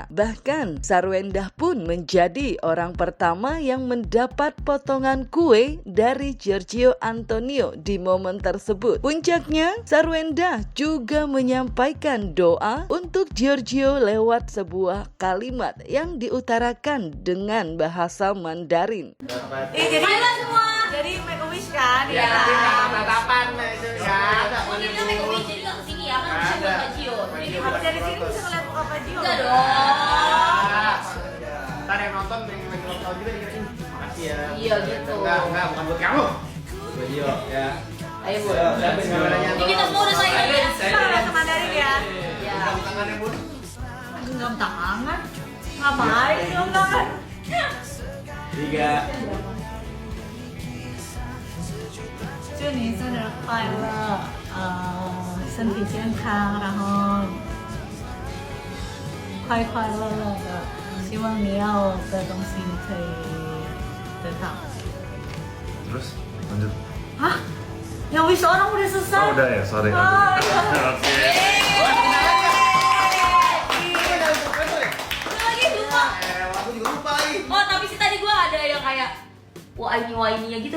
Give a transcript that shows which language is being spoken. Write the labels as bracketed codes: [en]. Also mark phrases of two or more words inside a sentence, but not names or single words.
[id] Bahkan, Sarwendah pun menjadi orang pertama yang mendapat potongan kue dari Giorgio Antonio di momen tersebut. Puncaknya, Sarwendah juga menyampaikan doa untuk Giorgio lewat sebuah kalimat yang diutarakan dengan bahasa Mandarin. Jadi Halo semua. jadi [en] make a wish [id] kan? Iya. Tatapan itu ya. Oh, ini kan [en] make a wish, [id] jadi nggak kesini ya kan bisa buat Kak Gio. Jadi Habis dari sini bisa ngeliat muka Pak Gio. enggak dong. Ntar yang nonton yang lagi nonton juga dikira makasih ya. Iya gitu. Enggak, bukan buat kamu. Buat Gio ya. Ayo Bu. Dapat gambarannya. Ini kita semua udah saya ya. Kita bahasa Mandarin ya. Ya. Bukan tangannya, Bun. Genggam tangan. Ngapain genggam tangan? 3. [zh] 祝你生日快乐，身体健康，然后快快乐乐的。希望你要的东西你可以得到。 [id] Terus lanjut. Hah? Yang wish orang udah selesai. Oh, udah ya, sorry. Oh, iya. Oke. Udah lagi lupa. Aku juga lupa lagi. Oh, tapi sih tadi gua ada yang kayak wah-ini-wah-ininya gitu.